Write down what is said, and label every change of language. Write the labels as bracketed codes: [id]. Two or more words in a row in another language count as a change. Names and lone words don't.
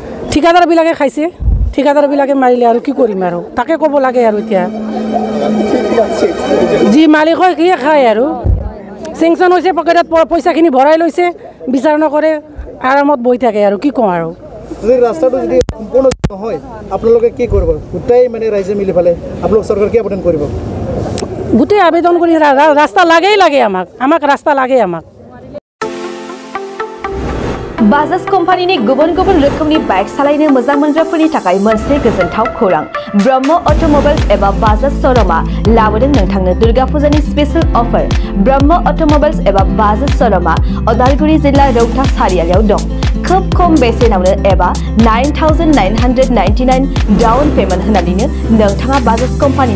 [as] ঠিকাদাৰবিলাকে খাইছে ঠিকাদাৰবিলাকে মাৰিলে আৰু কি কৰিম আৰু তাকে ক'ব লাগে আৰু এতিয়া যি মালিক হয় সিয়ে খায় আৰু চেংচন হৈছে পকেটত পইচাখিনি ভৰাই লৈছে বিচাৰ নকৰে আৰামত বহি থাকে আৰু কি কওঁ আৰু যদি ৰাস্তাটো যদি সম্পূৰ্ণ নহয় আপোনালোকে কি কৰিব গোটেই মানে ৰাইজে মিলি পেলাই আপোনালোক চৰকাৰ কি আবেদন কৰিব গোটেই আবেদন কৰি ৰাস্তা লাগে আমাক ৰাস্তা লাগে আমাক [brx] बाजाज कम्पानीनि गुबुन गुबुन रोखोमनि बाइक सालायनो मोजां मोनग्राफोरनि थाखाय मोनसे गोजोनथाव खौरां ब्रह्म अट'मबाइल्स एबा बाजाज श'रुमा लाबोदों नोंथांनो दुर्गा फुजानि [en] special offer [brx] ब्रह्म अट'मबाइल्स एबा बाजाज श'रुमा उदालगुरि जिल्ला रौता सारियालियाव दं खोब खम बेसेनावनो एबा 9,999 [en] down payment [brx] होनानैनो नोंथाङा बाजाज कम्पानीनि